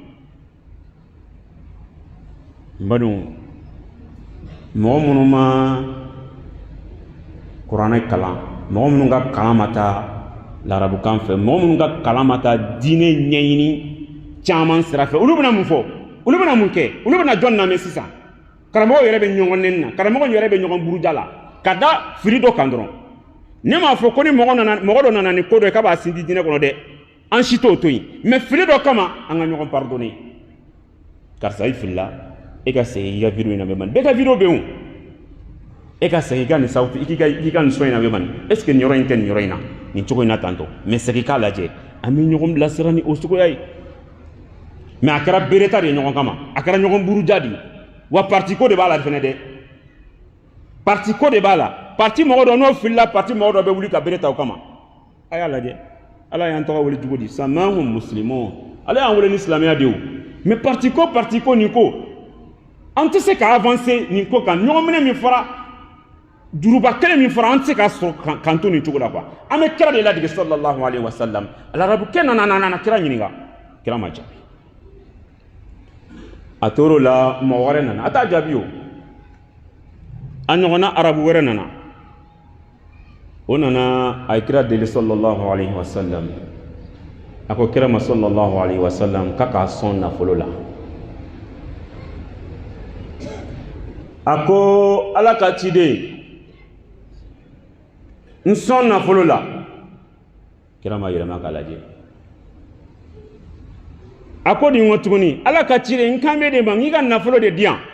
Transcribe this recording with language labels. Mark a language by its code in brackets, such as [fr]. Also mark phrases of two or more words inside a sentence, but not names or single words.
[bm] n badenw mɔgɔ minnu ma kuranɛ kalan mɔgɔ minnu ka kalan ma taa larabukan fɛ mɔgɔ minnu ka kalan ma taa diinɛ ɲɛɲini caman sira fɛ olu bɛna mun fɔ olu bɛna mun kɛ olu bɛna jɔn lamɛn sisan karamɔgɔ yɛrɛ bɛ ɲɔgɔn nɛni na karamɔgɔ yɛrɛ bɛ ɲɔgɔn buruja la ka da fili dɔ kan dɔrɔn ne m'a fɔ ko ni mɔgɔ dɔ nana ni ko dɔ ye k'a b'a sinji diinɛ kɔnɔ dɛ an si t'o to yen mais fili dɔ kama an ka ɲɔgɔn pardonner karisa i filila e ka segin i ka vidéo in na bɛ mani bɛɛ ka vidéo bɛ yen e ka segin i ka nin sauti i ka nin son in na bɛ mani [fr] est ce que [bm] nin yɔrɔ in tɛ nin yɔrɔ in na nin cogo in na tantɔ mais segin k'a lajɛ an bɛ ɲɔgɔn bilasira ni o cogoya ye mais a kɛra bereta de ye ɲɔgɔn kama a kɛra ɲɔgɔn buruja de ye wa parti ko de b'a la fɛnɛ dɛ parti ko de b'a la parti mɔgɔ dɔ n'o filila parti mɔgɔ dɔ bɛ wuli ka bere ta o kama a y'a lajɛ ala y'an tɔgɔ wele cogo di [ar] سماهم مسلمين [bm] ala y'an wele ni silamɛya de ye o mais parti ko nin ko an tɛ se ka avancer nin ko kan ɲɔgɔn minɛ min fɔra juruba kelen min fɔra an tɛ se ka sɔrɔ kan to nin cogo la quoi an bɛ kira de ladege [ar] صلى الله عليه وسلم [bm] alarabukɛ nana kira ɲininka kira ma jaabi a tor'o la mɔgɔ wɛrɛ nana a t'a jaabi o a ɲɔgɔnna arabu wɛrɛ nana o nana a ye kira deli [ar] صلى الله عليه وسلم [bm] a ko kira ma [ar] صلى الله عليه وسلم [bm] k'a k'a sɔn nafolo la a ko ala ka ciden n sɔn nafolo la kira ma yɛlɛma k'a lajɛ a ko nin ko tuguni ala ka ciden n kan bɛ de ma n k'i ka nafolo de di yan